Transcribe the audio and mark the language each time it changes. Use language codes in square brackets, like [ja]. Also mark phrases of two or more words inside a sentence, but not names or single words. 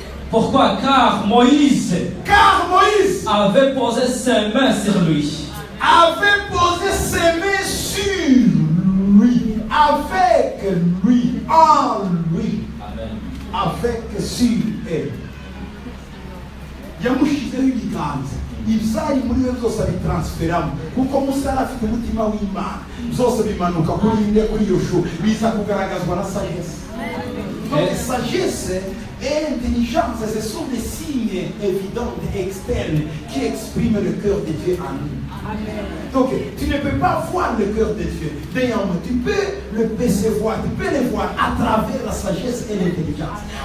[fr] Pourquoi? Car Moïse avait posé ses mains sur lui. Avait posé ses mains sur lui, avec lui, en lui. Amen. Avec sur elle. [rw] Yamushizeho ibiganza ibyayi muri we byose abitransferamo kuko Musa afite umutima w'Imana byose bimanuka kuri inde kuri Yoshua biza kugaragazwa na sagesse. [fr] Donc sagesse et intelligence, ce sont des signes évidents et externes qui expriment le cœur de Dieu en nous. Amen. Donc tu ne peux pas voir le cœur de Dieu. D'ailleurs, tu peux le percevoir, tu peux le voir à travers la sagesse et l'intelligence.